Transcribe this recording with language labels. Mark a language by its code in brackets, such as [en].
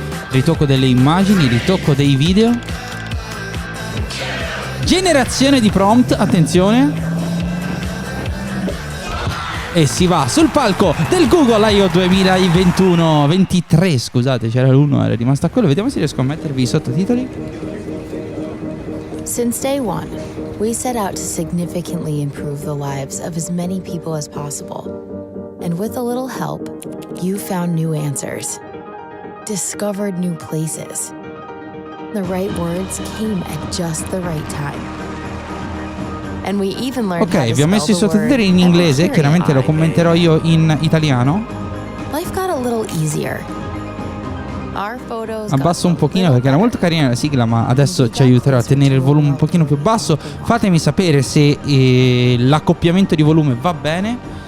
[it] Ritocco delle immagini, ritocco dei video, generazione di prompt, attenzione. E si va sul palco del Google I.O. 2021-23, scusate, c'era l'1, era rimasto a quello. Vediamo se riesco a mettervi i sottotitoli. [en] Since day one, we set out to significantly improve the lives of as many people as possible. And with a little help, you found new answers, discovered new places. The right words came at just the right time. And we even learned how to [it] vi ho messo i sottotitoli in inglese, chiaramente lo commenterò io in italiano. [en] Life got a little easier. [it] Abbasso un pochino perché era molto carina la sigla, ma adesso ci aiuterò a tenere il volume un pochino più basso. Fatemi sapere se l'accoppiamento di volume va bene.